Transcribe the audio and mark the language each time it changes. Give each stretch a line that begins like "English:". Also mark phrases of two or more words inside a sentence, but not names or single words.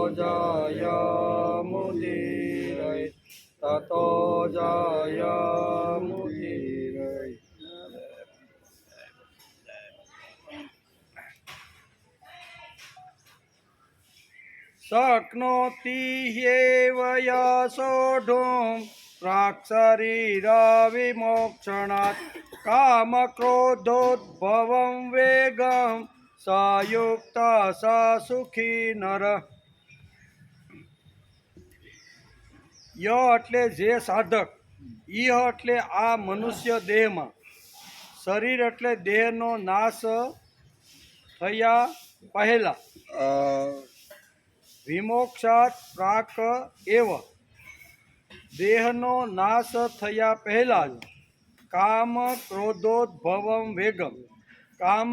Sanskrit: जयमुदीरये ततो जयमुदीरये शक्नोति ह्येव यः सोढुम् प्राक्शरीरविमोक्षणात् कामक्रोधोद्भवं वेगं सयुक्त स सुखी नर
Gujarati: ય એટલે જે સાધક ઈહ એટલે આ મનુષ્ય દેહમાં શરીર એટલે દેહનો નાશ થયા પહેલા
Sanskrit: વિમોક્ષાત પ્રાક એવ
Gujarati: દેહનો નાશ થયા પહેલા જ
Sanskrit: કામ ક્રોધોદ્ભવમ વેગમ
Gujarati: કામ